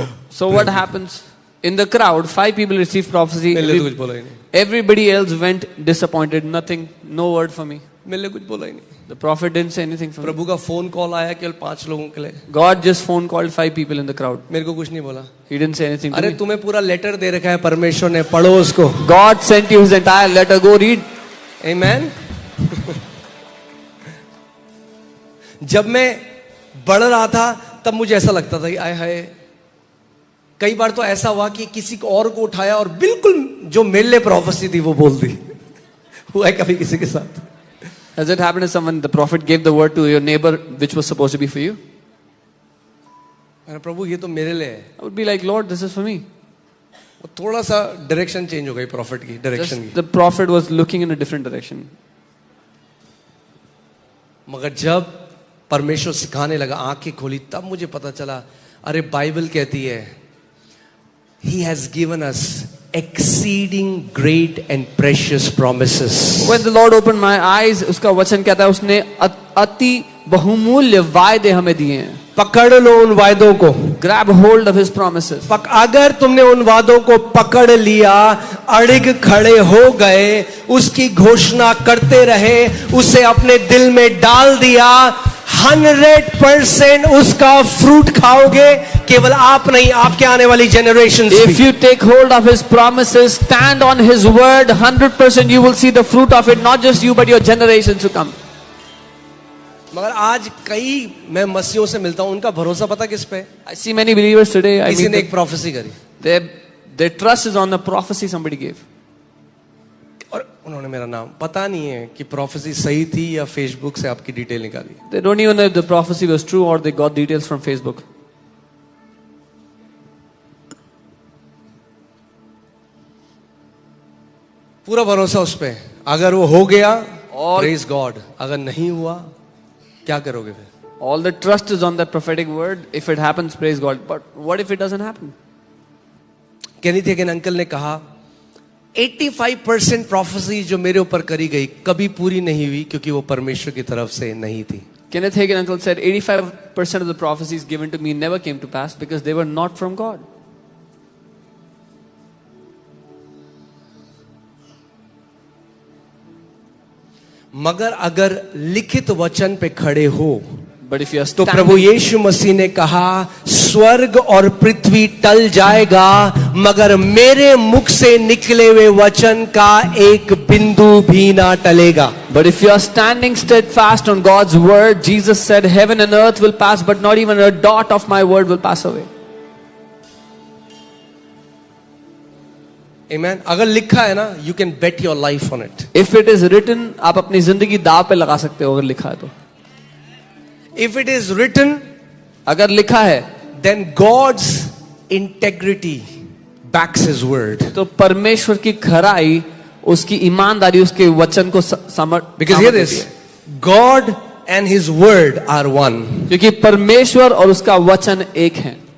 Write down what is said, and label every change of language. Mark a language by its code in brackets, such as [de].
[en] So what happens? In the crowd, 5 people received prophecy. [hi] मेरे लिए तो कुछ बोला ही नहीं, [en] Everybody else went disappointed. Nothing, no word for me. [hi] मेरे लिए कुछ बोला ही नहीं। [en] The prophet didn't say anything for me. [hi] प्रभु का फोन कॉल आया केवल 5 लोगों के लिए, [en] God just phone called 5 people in the crowd. [hi] मेरे को कुछ नहीं बोला। [en] He didn't say anything to [hi] अरे [en] me. [hi] तुम्हें पूरा लेटर दे रखा है परमेश्वर ने, पढ़ो उसको। [en] God sent you his entire letter. Go read. Amen? [hi] जब मैं बढ़ रहा था तब मुझे ऐसा लगता था कि आय हाय, कई बार तो ऐसा हुआ कि किसी को और को उठाया और बिल्कुल जो मेरे लिए प्रोफेसी थी वो बोल दी। हुआ है कभी किसी के साथ? [en] Has it happened to someone? The prophet gave the word to your neighbor, which was supposed to be for you. [hi] अरे प्रभु ये तो मेरे लिए है। [en] I would be like, Lord, this is for me. [hi] वो थोड़ा सा डायरेक्शन चेंज हो गई प्रॉफिट की, डायरेक्शन [en] Just [hi] की। [en] the prophet was looking in a different direction. [hi] मगर जब परमेश्वर सिखाने लगा, आंखें खोली, तब मुझे पता चला, अरे बाइबल कहती है [en] He has given us exceeding great and precious promises. When the Lord opened my eyes, [hi] उसका वचन कहता है उसने अति बहुमूल्य वायदे हमें दिए हैं. पकड़ लो उन वायदों को. [en] Grab hold of His promises. [hi] अगर तुमने उन वादों को पकड़ लिया, अड़िग खड़े हो गए, उसकी घोषणा करते रहे, उसे अपने दिल में डाल दिया, 100% उसका फ्रूट खाओगे. केवल आप नहीं, आपके आने वाली generation. [en] If you take hold of His promises, stand on His word, 100% you will see the fruit of it. Not just you, but your generations to come. [hi] मगर आज कई मैं मसीहों से मिलता हूं, उनका भरोसा पता किस पे? [en] I see many believers today. [hi] किसी ने एक प्रोफेसी करी, [en] their trust is on the prophecy somebody gave. [hi] और उन्होंने मेरा नाम, पता नहीं है कि प्रोफेसी सही थी या फेसबुक से आपकी डिटेल निकाली. They don't even know if the prophecy was true or they got details from Facebook. पूरा भरोसा उस पे. अगर वो हो गया, और [en] Praise God. [hi] अगर नहीं हुआ, क्या करोगे फिर? [en] All the trust is on that prophetic word. If it happens, praise God. But what if it doesn't happen? [hi] केनीथ हेगिन uncle ने कहा 85% प्रोफेसी जो मेरे ऊपर करी गई कभी पूरी नहीं हुई, क्योंकि वो परमेश्वर की तरफ से नहीं थी. [en] Kenneth Hagin uncle said 85% of the prophecies given to me never came to pass because they were not from God. [hi] मगर अगर लिखित वचन पे खड़े हो, [en] But if you are [hi] तो [en] standing, [hi] प्रभु यीशु मसीह ने कहा स्वर्ग और पृथ्वी टल जाएगा, मगर मेरे मुख से निकले हुए वचन का एक बिंदु भी ना टलेगा. [en] but if you are standing steadfast on God's word, Jesus said, heaven and earth will pass, but not even a dot of my word will pass away. Amen. [hi] अगर लिखा है ना, [en] you can bet your life on it. If it is written, [hi] आप अपनी जिंदगी दाव पे लगा सकते हो अगर लिखा है तो. [en] If it is written, [hi] अगर लिखा है, [en] then God's integrity backs His word. [hi] तो परमेश्वर की खराई, उसकी ईमानदारी उसके वचन को समर्थ. [en] Because hear this, God and His word are one. [hi] क्योंकि परमेश्वर और उसका वचन एक है.